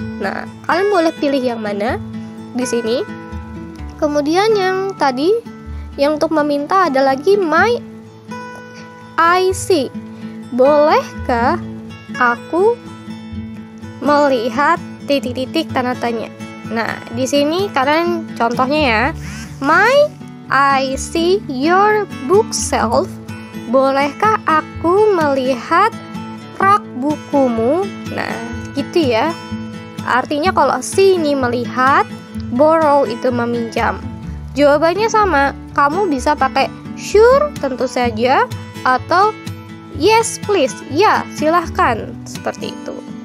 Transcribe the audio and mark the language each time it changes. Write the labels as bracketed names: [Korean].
[Indonesian] Nah, kalian boleh pilih yang mana di sini. Kemudian yang tadi, yang untuk meminta ada lagi [English] may I see. [Indonesian] Bolehkah aku melihat titik-titik tanda tanya. Nah, di sini kalian contohnya ya. [English] May I see your bookshelf? [Indonesian] Bolehkah aku melihat rak bukumu? Nah, gitu ya. Artinya kalau see ini melihat, borrow itu meminjam. Jawabannya sama. Kamu bisa pakai sure, tentu saja, atau yes please, ya silahkan, seperti itu.